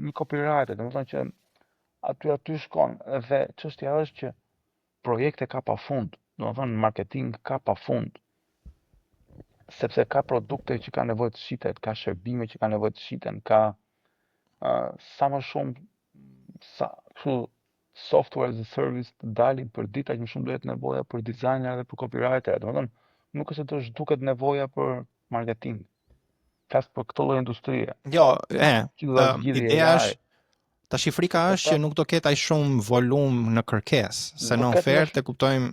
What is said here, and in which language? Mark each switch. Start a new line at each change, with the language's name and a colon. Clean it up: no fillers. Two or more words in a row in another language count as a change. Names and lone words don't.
Albanian: Një copywriter, domethënë që aty shkon, dhe çështja është që projekte ka pafund, domethënë marketing ka pafund, sepse ka produkte që kanë nevojë të shitet, ka shërbime që kanë nevojë të shiten, ka sa më shumë
English: software as a service
Albanian: të dalin për ditë aq më shumë do jetë nevoja për designer dhe për copywriter. Domethënë, nuk është se do zhduket nevoja për marketing. Flas për këtë lloj industrie. Jo, Që do ta zgjidhë ideja AI. është tash frika është që nuk do ketë aq shumë volum në kërkesë, se në ofertë kuptojmë